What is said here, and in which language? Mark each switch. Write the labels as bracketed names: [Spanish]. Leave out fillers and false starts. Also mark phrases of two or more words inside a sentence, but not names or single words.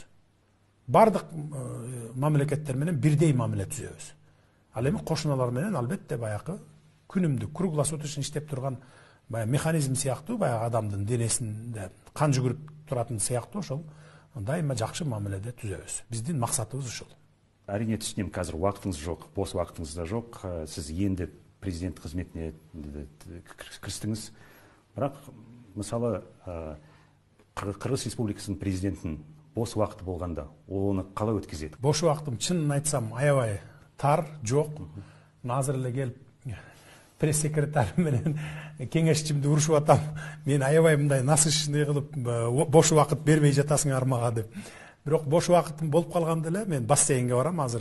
[Kyrgyz] Бардык мамлекеттер менен бирдей мамиле түзөбүз. Ал эми кошуналар менен албетте баягы күнүмдүк круглосуточно иштеп турган механизм сыяктуу, баягы адамдын денесинде кан жүгүрүп туратын сыяктуу ошол дайыма жакшы мамиледе түзөбүз. Биздин максатыбыз ушул. [Kazakh] Әрине түсінем, қазір уақытыңыз жоқ, бос уақытыңыз да жоқ. Сіз енді президент қызметіне кірістіңіз. Бірақ мысалы Қырғыз Республикасының президентінің бос уақыты болғанда, ол оны қалай өткізеді? [Kyrgyz] Бош уақытым чынын айтсам аябай тар, жоқ. Азыр эле келип пресс-секретарь менен кеңешчимди урушуп атам. Мен аябай мындай насыщный кылып бош уақыт бербей жатасыңар мага деп. Бирок бош убакытым болуп калганда эле мен бассейнге барам азыр.